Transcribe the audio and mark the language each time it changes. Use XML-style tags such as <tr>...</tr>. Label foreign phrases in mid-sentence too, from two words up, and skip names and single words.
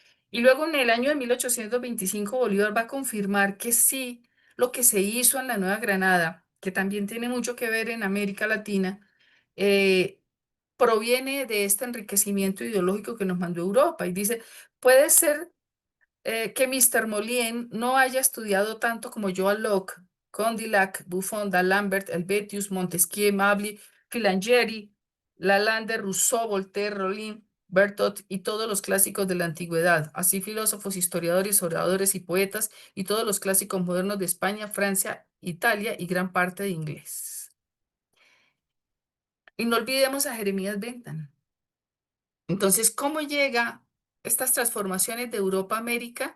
<es>Y luego en el año de 1825 Bolívar va a confirmar que sí, lo que se hizo en la Nueva Granada, que también tiene mucho que ver en América Latina, eh, proviene de este enriquecimiento ideológico que nos mandó Europa. Y dice, puede ser que Mr. Molien no haya estudiado tanto como Joan Locke, Condillac, Buffon, D'Alembert, Helvetius, Montesquieu, Mably, Filangieri, Lalande, Rousseau, Voltaire, Rollin, Berthoud y todos los clásicos de la antigüedad, así filósofos, historiadores, oradores y poetas, y todos los clásicos modernos de España, Francia, Italia y gran parte de inglés. Y no olvidemos a Jeremías Bentham. Entonces, ¿cómo llega estas transformaciones de Europa a América?</es>